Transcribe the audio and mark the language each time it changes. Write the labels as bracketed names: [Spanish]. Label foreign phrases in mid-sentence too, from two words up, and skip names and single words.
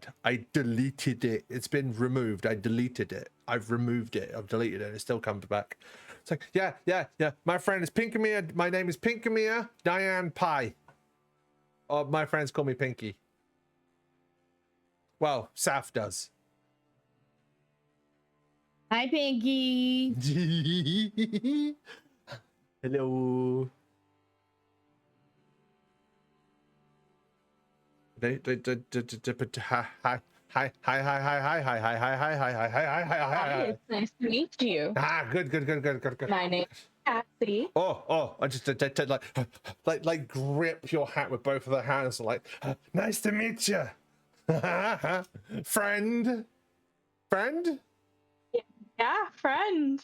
[English] I deleted it. It's been removed. I deleted it. I've removed it. I've deleted it. It still comes back. It's like, yeah, yeah, yeah. My friend is Pinkamia. My name is Pinkamia Diane Pie. Oh, my friends call me Pinky. Well, Saf does. Hi, Pinky. Hello. Hi, hi, hi, hi, hi, hi, hi, hi, hi, hi, hi, hi, hi, hi, Hi, hi. it's nice to meet you. Ah, good. My name's Cassie. Oh, I just like grip your hat with both of the hands, like, nice to meet you, friend. Yeah, friend.